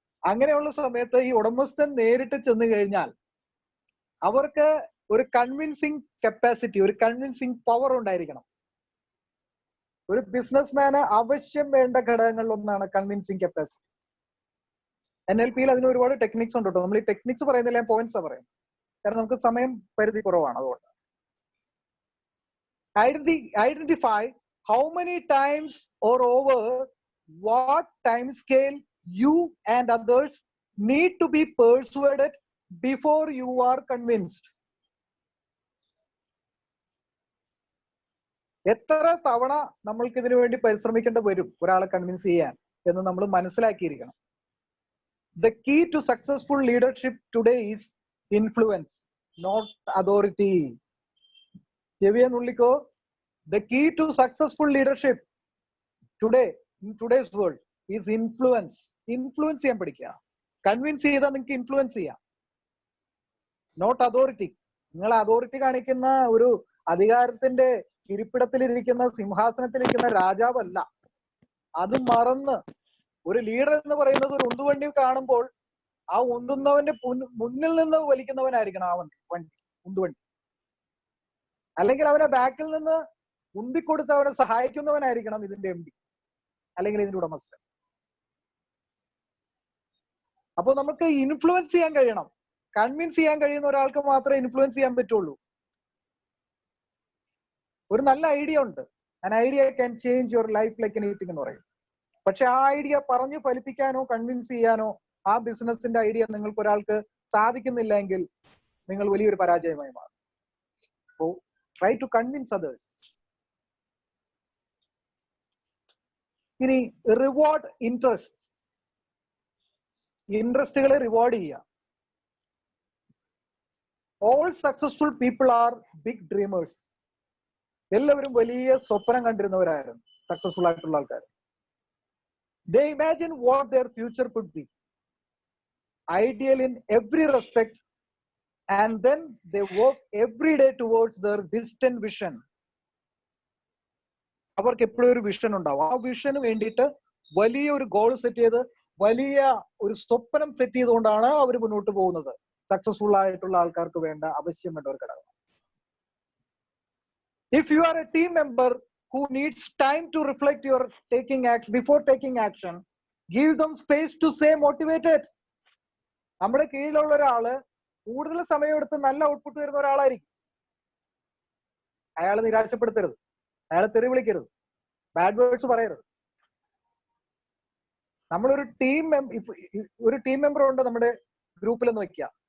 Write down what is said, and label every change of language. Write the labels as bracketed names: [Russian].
[Malayalam] അങ്ങനെയുള്ള സമയത്ത് ഈ ഉടമസ്ഥൻ നേരിട്ട് ചെന്ന് കഴിഞ്ഞാൽ അവർക്ക് ഒരു കൺവിൻസിങ് കപ്പാസിറ്റി, ഒരു കൺവിൻസിങ് പവർ ഉണ്ടായിരിക്കണം. ഒരു ബിസിനസ്മാന് ആവശ്യം വേണ്ട ഘടകങ്ങളിൽ ഒന്നാണ് കൺവിൻസിങ് കപ്പാസിറ്റി. NLP-യിൽ അതിന് ഒരുപാട് ടെക്നിക്സ് ഉണ്ട് കേട്ടോ. നമ്മൾ ഈ ടെക്നിക്സ് പറയുന്നില്ല, ഞാൻ പോയിന്റ്സാ പറയുന്നത്. കാരണം നമുക്ക് സമയം പരിധി കുറവാണ്. അതുകൊണ്ട് identify [English] how many times or over what time scale you and others need to be persuaded before you are convinced. [Malayalam] എത്ര തവണ നമ്മൾക്ക് ഇതിനു വേണ്ടി പരിശ്രമിക്കേണ്ടി വരും ഒരാളെ കൺവിൻസ് ചെയ്യാൻ എന്ന് നമ്മൾ മനസ്സിലാക്കിയിരിക്കണം. [English] The key to successful leadership today is influence, not authority. [Malayalam] ചെവിയെന്നുള്ളിക്കോ. [English] The key to successful leadership today, in today's world, is influence. [Malayalam] Influence ചെയ്യാൻ പഠിക്കുക. കൺവിൻസ് ചെയ്താൽ നിങ്ങൾക്ക് ഇൻഫ്ലുവൻസ് ചെയ്യാം. [English] Not authority. [Malayalam] നിങ്ങൾ അതോറിറ്റി കാണിക്കുന്ന ഒരു അധികാരത്തിന്റെ ഇരിപ്പിടത്തിലിരിക്കുന്ന, സിംഹാസനത്തിലിരിക്കുന്ന രാജാവല്ല. അത് മറന്ന് ഒരു ലീഡർ എന്ന് പറയുന്നത് ഒരു ഉന്തുവണ്ടി കാണുമ്പോൾ ആ ഉന്തുന്നവന്റെ മുന്നിൽ നിന്ന് വലിക്കുന്നവനായിരിക്കണം ആ വണ്ടി, ഉന്തുവണ്ടി. അല്ലെങ്കിൽ അവനെ ബാക്കിൽ നിന്ന് ഉന്തിക്കൊടുത്ത് അവനെ സഹായിക്കുന്നവനായിരിക്കണം ഇതിന്റെ MD അല്ലെങ്കിൽ ഇതിന്റെ ഉടമസ്ഥൻ. അപ്പോൾ നമുക്ക് ഇൻഫ്ലുവൻസ് ചെയ്യാൻ കഴിയണം. കൺവിൻസ് ചെയ്യാൻ കഴിയുന്ന ഒരാൾക്ക് മാത്രമേ ഇൻഫ്ലുവൻസ് ചെയ്യാൻ പറ്റുള്ളൂ. ഒരു നല്ല ഐഡിയ ഉണ്ട്, [English] an idea can change your life like anything [Malayalam] എന്ന് പറയും. പക്ഷെ ആ ഐഡിയ പറഞ്ഞു ഫലിപ്പിക്കാനോ കൺവിൻസ് ചെയ്യാനോ ആ ബിസിനസിന്റെ ഐഡിയ നിങ്ങൾക്ക് ഒരാൾക്ക് സാധിക്കുന്നില്ല എങ്കിൽ നിങ്ങൾ വലിയൊരു പരാജയമായി മാറും. [English] So try to convince others. [Malayalam] ഇനി റിവാർഡ് ഇൻട്രസ്റ്റ്. ഇൻട്രസ്റ്റുകളെ റിവാർഡ് ചെയ്യുക. [English] All successful people are big dreamers. [Malayalam] എല്ലാവരും വലിയ സ്വപ്നം കണ്ടിരുന്നവരായിരുന്നു സക്സസ്ഫുൾ ആയിട്ടുള്ള ആൾക്കാർ. [English] They imagine what their future could be, ideal in every respect, and then they work every day towards their distant vision. [Malayalam] അവർക്ക് എപ്പോഴും ഒരു vision ഉണ്ടാവും. ആ വിഷന് വേണ്ടിയിട്ട് വലിയ ഒരു ഗോൾ സെറ്റ് ചെയ്ത്, വലിയ ഒരു സ്വപ്നം സെറ്റ് ചെയ്തുകൊണ്ടാണ് അവർ മുന്നോട്ട് പോകുന്നത്. സക്സസ്ഫുൾ ആയിട്ടുള്ള ആൾക്കാർക്ക് വേണ്ട ആവശ്യം വേണ്ട ഒരു ഘടകം. [English] If you are a team member who needs time to reflect your taking action before taking action, give them space to stay motivated. [Malayalam] നമ്മുടെ കീഴിലുള്ള ഒരാള് കൂടുതൽ സമയമെടുത്ത് നല്ല ഔട്ട്പുട്ട് തരുന്ന ഒരാളായിരിക്കും. അയാളെ നിരാശപ്പെടുത്തരുത്, അയാളെ തെറി വിളിക്കരുത്, ബാഡ് വേർഡ്സ് പറയരുത്. നമ്മളൊരു ഒരു ടീം മെമ്പർ ഉണ്ട് നമ്മുടെ ഗ്രൂപ്പിൽ എന്ന് വെക്കുക.